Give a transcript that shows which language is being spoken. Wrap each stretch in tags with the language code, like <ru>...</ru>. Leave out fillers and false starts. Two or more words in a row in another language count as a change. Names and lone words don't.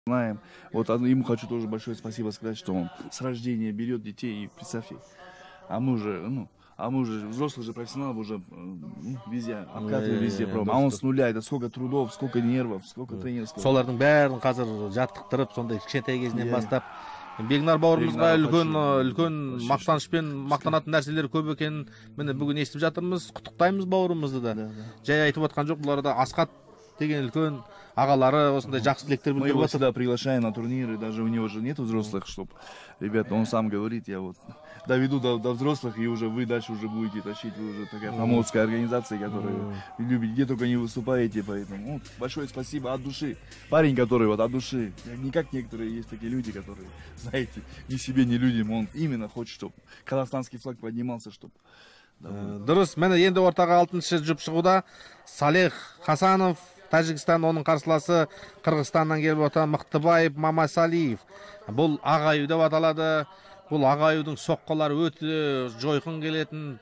<ru>знаем. Вот ему хочу тоже большое спасибо сказать, что он с рождения берет детей, и представьте, а мы уже взрослые же профессионалы, уже везде обкатываем, везде пробуем. А он с нуля, это сколько трудов, сколько нервов, сколько тренерского.</ru> <kk>Солардың бәрін қазір жаттықтырып, сондай кішкентай кезінен бастап. Бегнар бауырымызға үлкен мақтанышпен мақтанатын нәрселер көп екенін міне бүгін естіп жатырмыз. Құттықтаймыз бауырымызды да. Жай айтып отқан жоқ, бұлар да Асқат деген үлкен ағалары осындай жақсы тілектер</kk> <ru>Мы</ru> <kk>білдіріп</kk> <ru>его</ru> <kk>отыр.</kk> <ru>всегда приглашаем на турниры, даже у него же нет взрослых, чтоб, ребята, он сам говорит, я вот доведу до взрослых, и уже вы дальше уже будете тащить, вы уже такая промоутская организация, которую любите, где только не выступаете, поэтому большое спасибо от души. Парень, который вот от души, не как некоторые есть такие люди, которые, знаете, ни себе, ни людям, он именно хочет, чтобы казахстанский флаг поднимался, чтобы...</ru> <kk>Дұрыс, міне енді ортаға 6-шы жұп шығуда Салех Хасанов, Тәжікстан, оның қарсыласы Қырғызстаннан келіп отыр Мықтыбаев Мамасалиев. Бұл ағаю деп аталады. Бұл ағаюдың соққылары өте жойқын келетін.</kk>